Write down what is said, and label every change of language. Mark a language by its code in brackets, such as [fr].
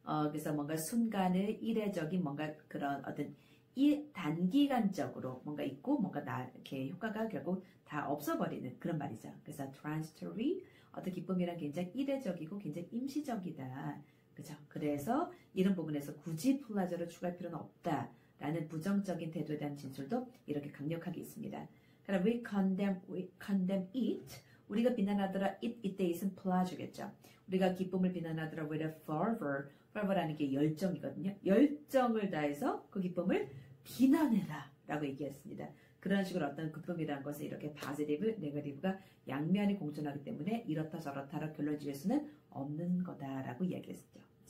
[ko] 그래서 뭔가 순간의 이례적인 뭔가 그런 어떤 단기간적으로 뭔가 있고 뭔가 이렇게 효과가 결국 다 없어버리는 그런 말이죠. 그래서 transitory 어떤 기쁨이란 굉장히 이례적이고 굉장히 임시적이다. 그죠? 그래서 이런 부분에서 굳이 플라저를 추가할 필요는 없다라는 부정적인 태도에 대한 진술도 이렇게 강력하게 있습니다. 그럼 [en] we condemn it. [ko] 우리가 비난하더라 이때 있은 플라저겠죠. 우리가 기쁨을 비난하더라 [en] with a fervor. [ko] fervor라는 게 열정이거든요. 열정을 다해서 그 기쁨을 비난해라 라고 얘기했습니다. 그런 식으로 어떤 기쁨이라는 것은 이렇게 positive, negative가 양면이 공존하기 때문에 이렇다 저렇다라 결론 지을 수는 없는 거다라고 이야기했죠.